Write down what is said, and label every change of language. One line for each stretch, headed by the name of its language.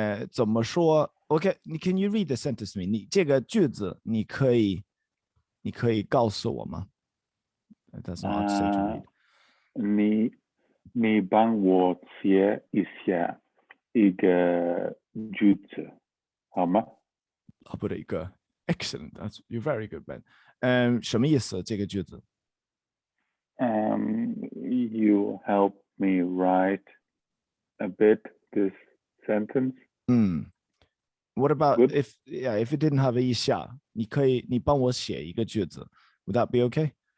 Chinese: 怎么说
English: ？Okay, can you read the sentence to me?
Chinese: 你这个句子你可以告诉我吗？
English: That's not hard to say to read.
Chinese: 你帮我写一下一个句子，好吗？
English: I'll put it
Chinese: 一个
English: Excellent. You're very good, Ben.
Chinese: 什么意思？这个句子？
English: You help me write a bit this sentence. What about Good. if it didn't have 一下，
Chinese: 你帮我写一个句子
English: Would that be okay?